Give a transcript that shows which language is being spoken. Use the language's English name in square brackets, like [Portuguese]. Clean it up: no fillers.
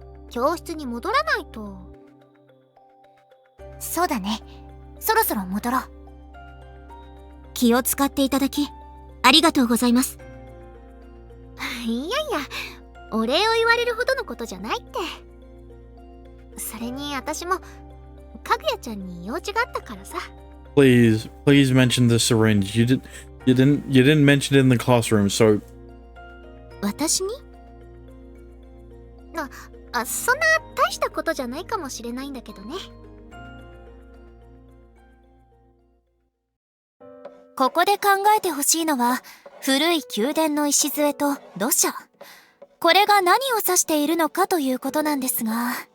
[Japanese] 教室に戻らないと。そうだね。そろそろ戻ろう。気を使っていただきありがとうございます。いやいや、お礼を言われるほどのことじゃないって。それに私もかぐやちゃんに用事があったからさ。 [English] Please mention the syringe. You didn't mention it in the classroom, so. [Japanese] 私に？そんな大したことじゃないかもしれないんだけどね。ここで考えてほしいのは、古い宮殿の礎と土砂。これが何を指しているのかということなんですが。